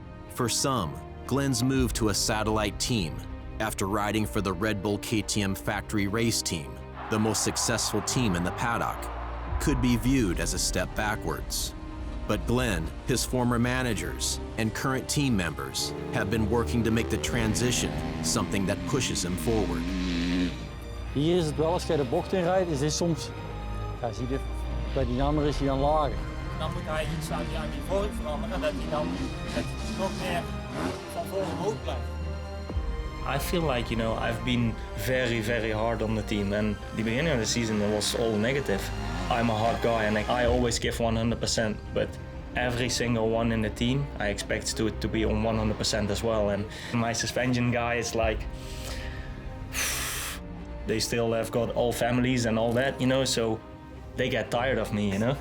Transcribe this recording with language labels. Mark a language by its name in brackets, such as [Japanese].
[English] For some, Glenn's move to a satellite team after riding for the Red Bull KTM factory race team, the most successful team in the paddock, could be viewed as a step backwards. But Glenn, his former managers, and current team members have been working to make the transition something that pushes him forward. [Dutch] Hier is het wel, als jij de bocht in rijdt, is dit soms, zie je, bij die andere is hij dan lager. Dan moet hij iets aan die niveau veranderen, dat hij dan nog meer van voor omhoog blijft. [English] I feel like, I've been very, very hard on the team, and the beginning of the season it was all negative. I'm a hard guy and I always give 100%, but every single one in the team I expect to be on 100% as well. And my suspension guys, like, they still have got all families and all that, so they get tired of me,